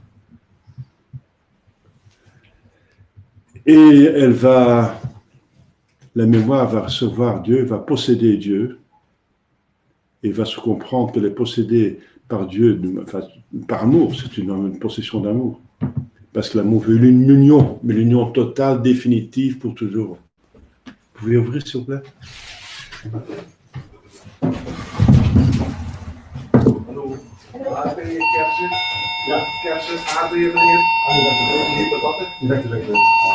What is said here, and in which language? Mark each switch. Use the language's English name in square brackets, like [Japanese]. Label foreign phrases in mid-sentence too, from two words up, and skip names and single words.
[French] Et la mémoire va recevoir Dieu, va posséder Dieu, et va se comprendre qu'elle est possédée par Dieu, par amour, c'est une possession d'amour. Parce que l'amour veut une union, mais l'union totale, définitive, pour toujours. Vous pouvez ouvrir, s'il vous plaît? [Dutch] Hallo. Ben je kersen? Ja. Kersen, aardbeien, meneer? Lekker.